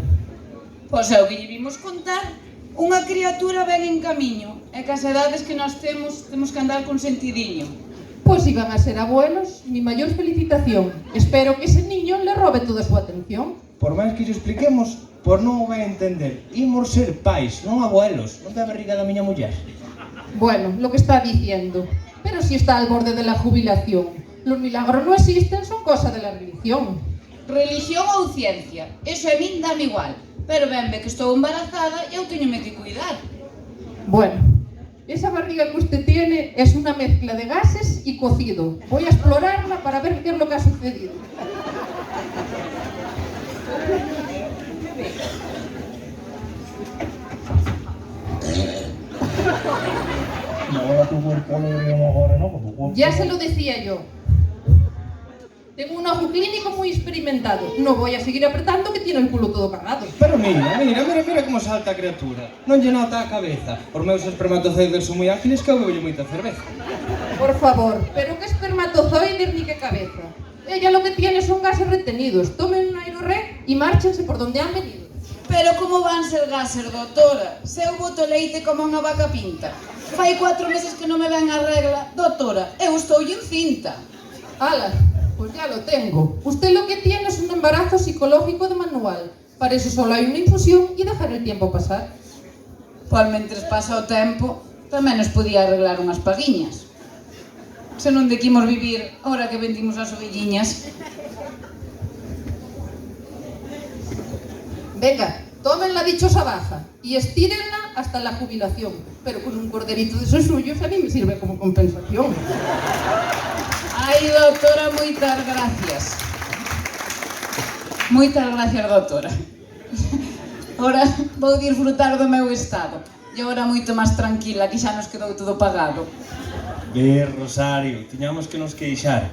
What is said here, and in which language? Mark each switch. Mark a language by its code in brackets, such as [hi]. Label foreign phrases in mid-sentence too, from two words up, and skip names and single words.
[gl] Pois é o que lle vimos contar. Unha criatura ven en camiño, e que as edades que nós temos que andar con sentidiño. [es] Pois si van a ser abuelos, mi maior felicitación. Espero que ese niño le robe toda [gl] a súa atención. Por máis que lle expliquemos, por non o vai entender. Imos ser pais, non abuelos, non da barriga da miña muller. [es] Bueno, lo que está diciendo. Pero si está al borde de la jubilación. Los milagros no existen, son cosa de la religión. [gl] Religión ou ciencia, eso a min dame igual. Pero venme que estou embarazada e eu teñome que cuidar. [es] Bueno, esa barriga que usted tiene es una mezcla de gases y cocido. Voy a explorarla para ver qué es lo que ha sucedido. Ya se lo decía yo. Tengo un ojo clínico muy experimentado. No voy a seguir apretando que tiene el culo todo cagado. [gl] Pero mira como salta a criatura. Non lle nota a cabeza. Os meus espermatozoides son moi ágiles que eu bebo moita cerveza. [es] Por favor, pero qué espermatozoides ni qué cabeza. Ella lo que tiene son gases retenidos. Tomen un aeroré y márchense por donde han venido. [gl] Pero como van ser gases, doutora? Se eu boto leite como unha vaca pinta. Fai 4 meses que non me ven a regla. Doutora, eu estou encinta. [es] Ala, pues ya lo tengo. Usted lo que tiene es un embarazo psicológico de manual. Para eso solo hay una infusión y dejar el tiempo pasar. [gl] Pois mentres pasa o tempo, tamén nos podía arreglar unhas paguiñas. Se non de que imos vivir ahora que vendimos as ovelliñas. [es] Venga, tomen la dichosa baja y estírenla hasta la jubilación. Pero con un corderito de esos suyos a mí me sirve como compensación. [gl] Ai, doutora, moitas gracias. Moitas gracias, doutora. Ora vou disfrutar do meu estado. E ora moito máis tranquila, que xa nos quedou todo pagado. Rosario, tiñamos que nos queixar.